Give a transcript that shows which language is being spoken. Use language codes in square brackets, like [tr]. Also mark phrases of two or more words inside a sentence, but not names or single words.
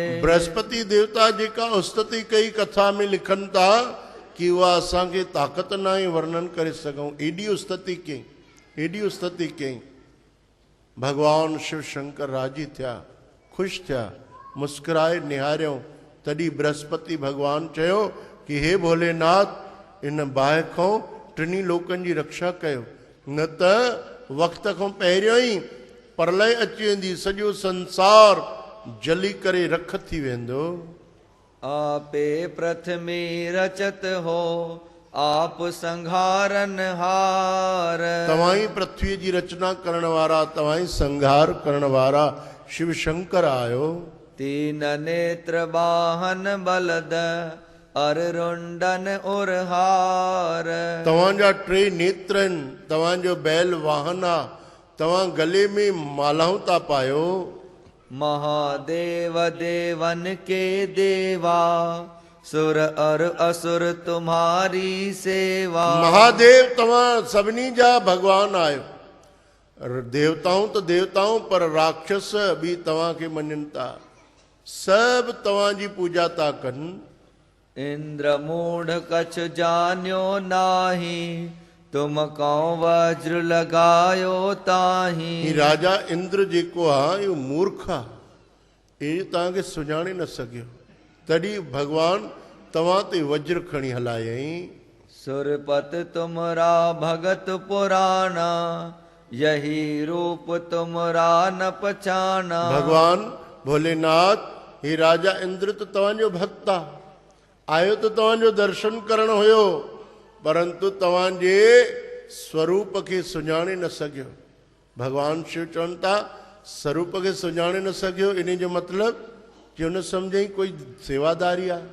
[sd] बृहस्पति देवता जेका उस्तति कई कथा में लिखनि था कि उहा असांखे ताक़त न आहे वर्णन करे सघूं। एॾी उस्तति कई, एॾी उस्तति कई। भगवान शिव शंकर राजी थिया, ख़ुशि थिया, मुस्कुराए निहारियऊं। तॾहिं बृहस्पति भगवान चयो कि हे भोलेनाथ, इन बाहि खां टिनी लोकनि जी रक्षा कयो, न त वक़्त खां पहिरियों ई प्रलय अची वेंदी, सॼो संसार जली करे रख थी वेंदो। [hi] आपे प्रथमी रचत हो आप संघारन हार। [sd] तव्हां ई पृथ्वी जी रचना करण वारा, तव्हां ई संहार करण वारा शिव शंकर आयो। [hi] तीन नेत्र बाहन बलद अर रुंडन उरहार। [sd] तव्हांजा टे नेत्र आहिनि, तव्हांजो बैल वाहन आहे, तव्हां गले में मालाऊं था पायो। [hi] महादेव देवन के देवा सुर और असुर तुम्हारी सेवा। [sd] महादेव तव्हां सभिनी जा भगवान आहियो। देवताऊं त देवताऊं, पर राक्षस बि तव्हांखे मञनि था, सभु तव्हांजी पूजा था कनि। [hi] इंद्र मूढ़ कछ जान्यो नाही तुम कौ वज्र लगायो ताही। [sd] ही राजा इंद्र जेको आहे इहो मूर्ख आहे, इहो तव्हांखे सुञाणे न सघियो। तॾहिं भगवान तव्हां ते वज्र खणी हलायईं। [hi] सुरपत तुमरा भगत पुराना यही रूप तुमरा न पहचाना। [sd] भगवान भोलेनाथ, हे राजा इंद्र त तव्हांजो भक्त आहे, आयो त तव्हांजो दर्शन करणु हुयो, परंतु तव्हांजे स्वरूप खे सुञाणे न सघियो। भगवान शिव चवनि था स्वरूप खे सुञाणे न सघियो, इन जो मतिलबु कि हुन सम्झई कोई सेवादारी आहे।